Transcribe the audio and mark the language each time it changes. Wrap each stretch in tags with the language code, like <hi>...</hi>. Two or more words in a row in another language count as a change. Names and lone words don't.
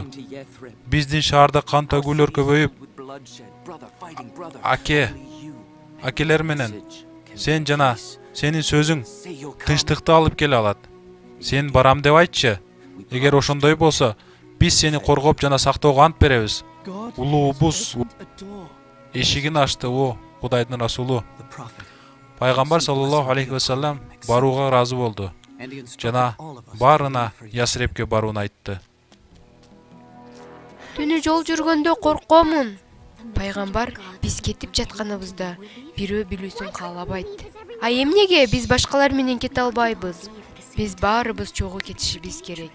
<ky>Биздин шаарда кан төгүүлөр көбөйүп, акелер менен сен жана сенин сөзүң тынчтыкты алып келе алат. Сен барам деп айтчы. Эгер ошондой болсо, биз сени коргоп жана сактоого ант беребиз. Улуубуз эшигин ачты о Кудайдын расулу. Пайгамбар</ky> <ar>صلى الله عليه وسلم</ar> <ky>барууга ыраазы болду жана баарына Ясребке барууну айтты. Түнү жол жүргөндө коркомун. Пайгамбар биз кетип жатканыбызда бирөө билүүсүн каалабайт. А эмнеге биз башкалар менен кете албайбыз? Биз баарыбыз чогуу кетишибиз керек.</ky>